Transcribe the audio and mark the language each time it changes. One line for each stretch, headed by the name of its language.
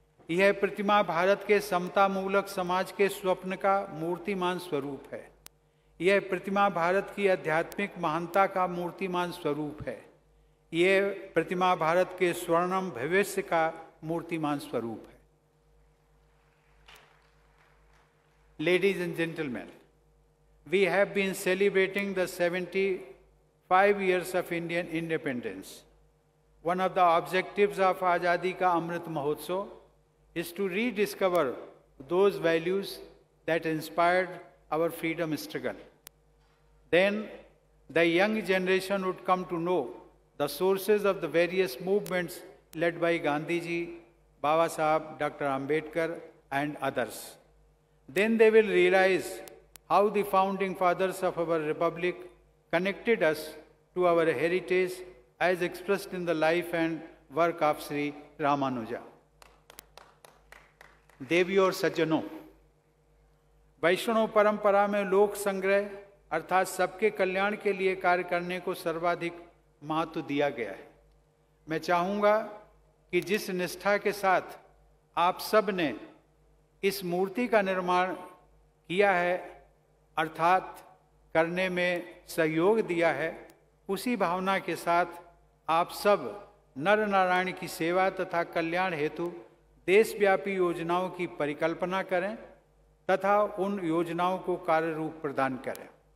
Hindi: यह प्रतिमा भारत के समता मूलक समाज के स्वप्न का मूर्तिमान स्वरूप है। यह प्रतिमा भारत की आध्यात्मिक महानता का मूर्तिमान स्वरूप है। यह प्रतिमा भारत के स्वर्णम भविष्य का मूर्तिमान स्वरूप है।
English: Ladies and gentlemen, we have been celebrating the 75 years of Indian independence. One of the objectives of Azadi Ka Amrit Mahotsav is to rediscover those values that inspired our freedom struggle. Then the young generation would come to know the sources of the various movements led by Gandhiji, Baba Sahib, Dr. Ambedkar and others. Then they will realize how the founding fathers of our republic connected us to our heritage as expressed in the life and work of Sri Ramanuja.
Hindi: देवियों और सज्जनों, वैष्णव परंपरा में लोक संग्रह अर्थात सबके कल्याण के लिए कार्य करने को सर्वाधिक महत्व दिया गया है। मैं चाहूँगा कि जिस निष्ठा के साथ आप सब ने इस मूर्ति का निर्माण किया है अर्थात करने में सहयोग दिया है, उसी भावना के साथ आप सब नर नारायण की सेवा तथा कल्याण हेतु देशव्यापी योजनाओं की परिकल्पना करें तथा उन योजनाओं को कार्य रूप प्रदान करें।